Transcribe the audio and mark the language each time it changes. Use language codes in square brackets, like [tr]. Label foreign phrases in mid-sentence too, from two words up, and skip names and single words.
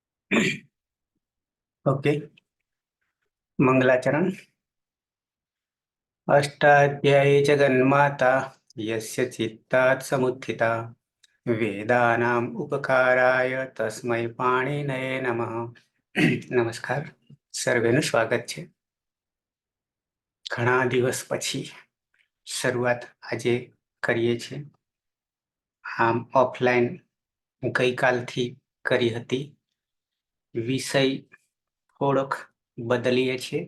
[gu] ओके। मंगलाचरण। [sa] अष्टाध्यायी जगन्माता यस्य चित्तात् समुत्थिता वेदानाम् उपकाराय तस्मै पाणिनये नमः। [gu] નમસ્કાર, સર્વેનું સ્વાગત છે. ઘણા દિવસ પછી શરૂઆત આજે કરીએ છીએ. આમ ઓફલાઈન ગઈકાલથી કરી હતી. વિષય થોડોક બદલીએ છીએ.